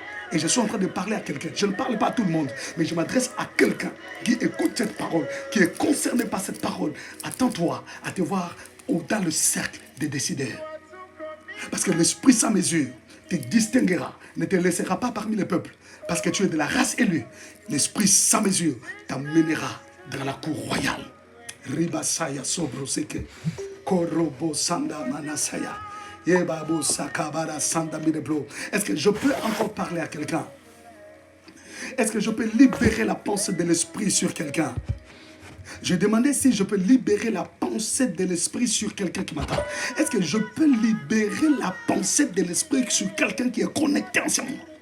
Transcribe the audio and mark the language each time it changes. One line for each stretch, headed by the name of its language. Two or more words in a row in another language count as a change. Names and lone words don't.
French: Et je suis en train de parler à quelqu'un. Je ne parle pas à tout le monde, mais je m'adresse à quelqu'un qui écoute cette parole, qui est concerné par cette parole. Attends-toi à te voir dans le cercle des décideurs. Parce que l'esprit sans mesure te distinguera, ne te laissera pas parmi les peuples. Parce que tu es de la race élue. L'esprit sans mesure t'amènera dans la cour royale. Ribasaya sobroseke. Korobo sanda manasaya. Est-ce que je peux encore parler à quelqu'un? Est-ce que je peux libérer la pensée de l'esprit sur quelqu'un? Je demandais si je peux libérer la pensée de l'esprit sur quelqu'un qui m'attend. Est-ce que je peux libérer la pensée de l'esprit sur quelqu'un qui est connecté en ce moment?